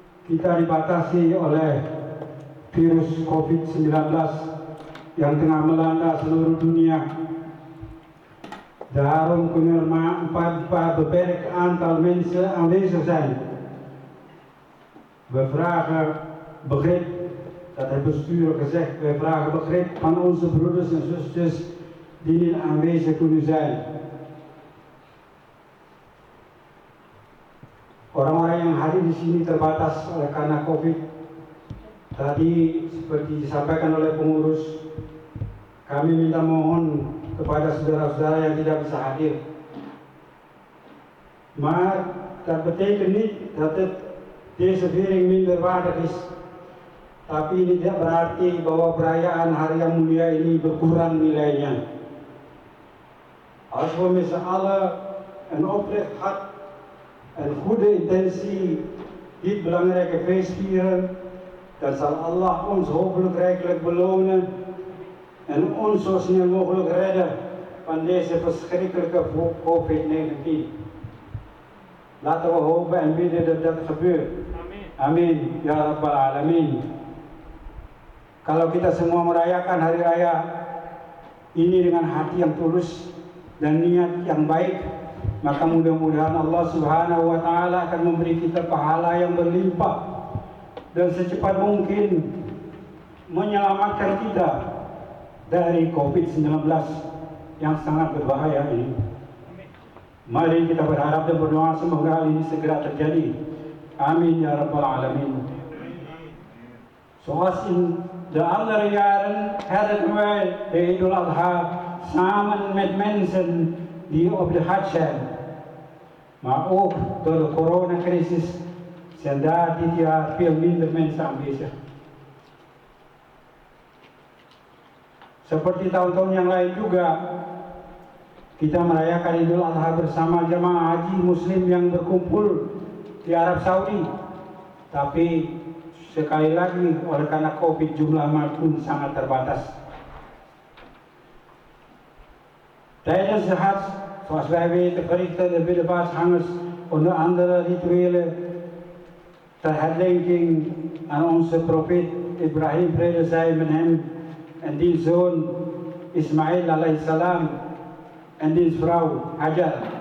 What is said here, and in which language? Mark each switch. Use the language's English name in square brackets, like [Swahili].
[Indonesian] Kita dibatasi oleh virus COVID-19 yang tengah melanda seluruh dunia. [Dutch] Daarom kunnen er maar een beperkt aantal mensen aanwezig zijn. We vragen begrip, dat heeft bestuur gezegd, we vragen begrip van onze broeders en zusters die niet aanwezig kunnen zijn. [Indonesian] Orang-orang yang hadir di sini terbatas oleh karena COVID. Tadi seperti disampaikan oleh pengurus, kami minta mohon kepada saudara-saudara yang tidak bisa hadir. [Dutch] Maar dat betekent niet dat deze viering minder waardig is. [Indonesian] Tapi ini tidak berarti bahwa perayaan hari yang mulia ini berkurang nilainya. [Dutch] Als we met z'n allen een oprecht hart en goede intentie dit belangrijke feest vieren, dan zal Allah ons hopelijk rijkelijk belonen en ons zo snel mogelijk redden van deze verschrikkelijke COVID-19. Laten we hopen en bidden dat dat gebeurt. [Arabic] Amin. Ya Rabbal Alamin. [Indonesian] Kalau kita semua merayakan hari raya ini dengan hati yang tulus dan niat yang baik, maka mudah-mudahan Allah Subhanahu wa taala akan memberi kita pahala yang berlimpah dan secepat mungkin menyelamatkan kita dari COVID-19 yang sangat berbahaya ini. Mari kita berharap dan berdoa semoga hal ini segera terjadi. [Arabic] Amin ya Rabbal Alamin. [Dutch] Zoals in de andere jaren hadden wij de Idul Adha samen met mensen die op de Hajj zijn. Maar ook door de coronacrisis zijn daar dit jaar veel minder mensen aanwezig. [Indonesian] Seperti tahun-tahun yang lain juga, kita merayakan Idul Adha bersama jemaah haji muslim yang berkumpul di Arab Saudi. Tapi sekali lagi oleh karena COVID jumlah pun sangat terbatas. [Dutch] Tijdens de Hajj, zoals wij weten, verrichten de binnenvaartgangers onder andere rituelen ter herdenking aan onze profeet Ibrahim, vrede zij met hem, en diens zoon Ismail alaihissalam en diens vrouw Hajar.